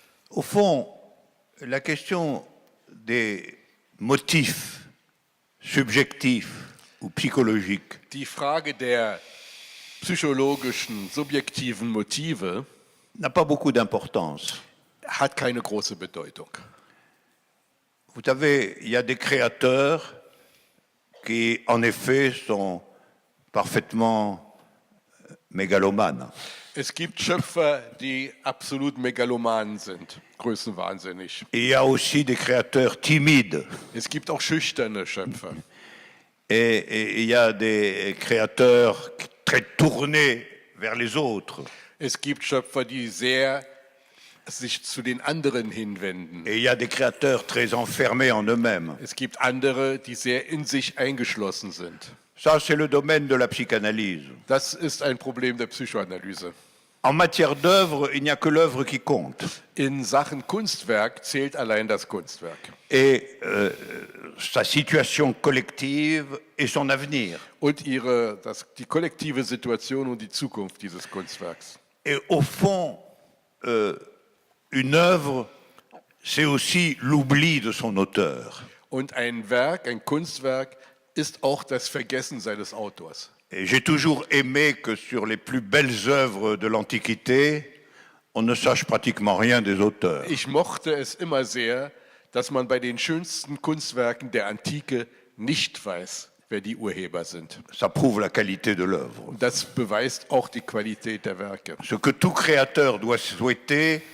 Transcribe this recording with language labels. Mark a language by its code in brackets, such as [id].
[fr] Au fond, la question des motifs subjectifs ou psychologiques [de] Die Frage der psychologischen, subjektiven Motive [fr] n'a pas beaucoup d'importance. [de] hat keine große Bedeutung. [fr] Vous savez, il y a des créateurs qui, en effet, sont parfaitement mégalomanes. [de] Es gibt Schöpfer, die absolut megaloman sind, größenwahnsinnig. [fr] Et il y a aussi des créateurs timides. [de] Es gibt auch schüchterne Schöpfer. [fr] Et il y a des créateurs très tournés vers les autres. [de] Es gibt Schöpfer, die sehr sich zu den anderen hinwenden. [fr] Et il y a des créateurs très enfermés en eux-mêmes. [de] Es gibt andere, die sehr in sich eingeschlossen sind. [fr] Ça, c'est le domaine de la psychanalyse. [de] Das ist ein Problem der Psychoanalyse. [fr] En matière d'œuvre, il n'y a que l'œuvre qui compte. [de] In Sachen Kunstwerk zählt allein das Kunstwerk. [fr] Et sa situation collective et son avenir. [de] Und die kollektive Situation und die Zukunft dieses Kunstwerks. [fr] Et au fond, une œuvre, c'est aussi l'oubli de son auteur. [de] Und ein Werk, ein Kunstwerk, ist auch das Vergessen seines Autors. [fr] Et j'ai toujours aimé que sur les plus belles œuvres de l'Antiquité, on ne sache pratiquement rien des auteurs. [de] Ich mochte es immer sehr, dass man bei den schönsten Kunstwerken der Antike nicht weiß, wer die Urheber sind. [fr] Ça prouve la qualité de l'œuvre. [de] Und das beweist auch die Qualität der Werke. [fr] Ce que tout créateur doit souhaiter,